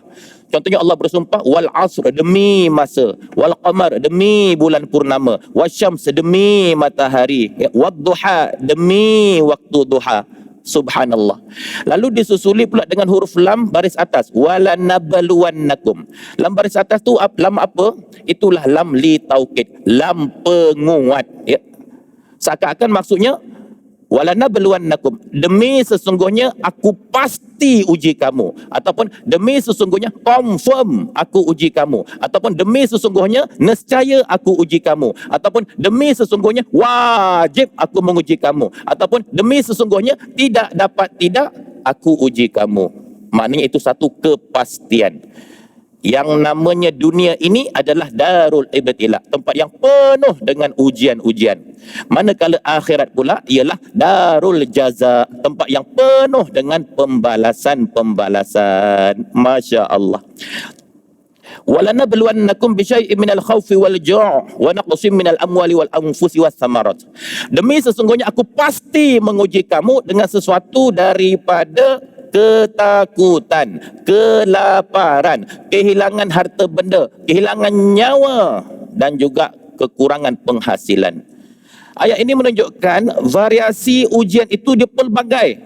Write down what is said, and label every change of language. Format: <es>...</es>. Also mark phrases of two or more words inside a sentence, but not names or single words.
<ms>Contohnya Allah bersumpah,</ms> <ar>والعصر,</ar> <ms>demi masa,</ms> <ar>والقمر,</ar> <ms>demi bulan purnama, wasyams, demi matahari, ya,</ms> <ar>والضحى,</ar> <ms>demi waktu duha. Subhanallah. Lalu disusuli pula dengan huruf lam baris atas, walanabluwannakum. Lam baris atas tu lam apa? Itulah</ms> <ar>لام لتوكيد,</ar> <ms>lam penguat, ya. Seakan-akan maksudnya walanabluwannakum, demi sesungguhnya aku pasti uji kamu, ataupun demi sesungguhnya confirm aku uji kamu, ataupun demi sesungguhnya nescaya aku uji kamu, ataupun demi sesungguhnya wajib aku menguji kamu, ataupun demi sesungguhnya tidak dapat tidak aku uji kamu. Maknanya itu satu kepastian. Yang namanya dunia ini adalah</ms> <ar>دار الابتلاء,</ar> <ms>tempat yang penuh dengan ujian-ujian. Manakala akhirat pula ialah</ms> <ar>دار الجزاء,</ar> <ms>tempat yang penuh dengan pembalasan-pembalasan. Masya Allah.</ms> <ar>ولنبلونكم بشيء من الخوف والجوع ونقص من الأموال والأنفس والثمرات.</ar> <ms>Demi sesungguhnya aku pasti menguji kamu dengan sesuatu daripada ketakutan, kelaparan, kehilangan harta benda, kehilangan nyawa, dan juga kekurangan penghasilan. Ayat ini menunjukkan variasi ujian itu dia pelbagai.</ms>